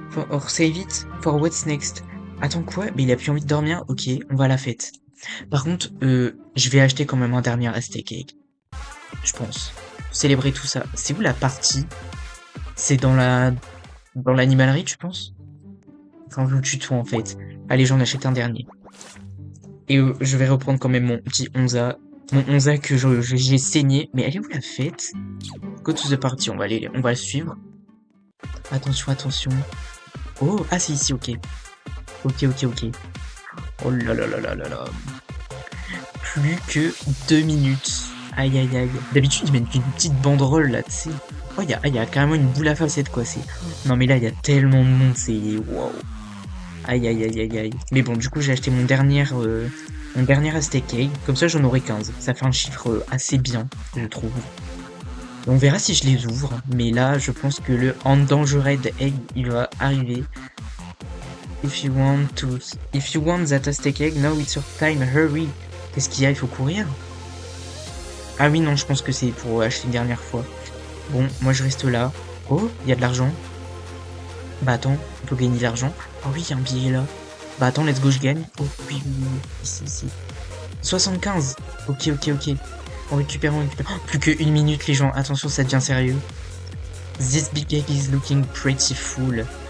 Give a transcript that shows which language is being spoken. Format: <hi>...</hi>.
<en>Or save it for what's next.</en> <fr>Attends quoi? Mais il a plus envie de dormir. Ok, on va à la fête. Par contre, je vais acheter quand même un dernier steak egg. Je pense. Pour célébrer tout ça. C'est où la partie? C'est dans l'animalerie, tu penses? Enfin, je vous tutoie en fait. Allez, j'en achète un dernier. Et je vais reprendre quand même mon petit Onza. Mon Onza que j'ai saigné. Mais elle est où la fête?</fr> <en>Go to the party,</en> <fr>on va le suivre. Attention. Oh, ah c'est ici, ok. Ok. Oh là là. Plus que 2 minutes. Aïe. D'habitude, ils mettent une petite banderole là, tu sais. Oh, il y a carrément une boule à facettes, quoi. Non, mais là, il y a tellement de monde, c'est... Waouh. Aïe. Mais bon, du coup, j'ai acheté mon dernier steak egg. Comme ça, j'en aurai 15. Ça fait un chiffre assez bien, je trouve. Et on verra si je les ouvre. Mais là, je pense que le Endangered Egg, il va arriver.</fr> <en>If you want that steak egg, now it's your time, hurry.</en> <fr>Qu'est-ce qu'il y a? Il faut courir? Ah oui, non, je pense que c'est pour acheter une dernière fois. Bon, moi je reste là. Oh, il y a de l'argent. Bah attends, on peut gagner de l'argent. Oh oui, il y a un billet là. Bah attends,</fr> <en>let's go,</en> <fr>je gagne. Oh oui. Ici. 75. Ok. On récupère. Oh, plus que 1 minute, les gens. Attention, ça devient sérieux.</fr> <en>This big egg is looking pretty full.</en>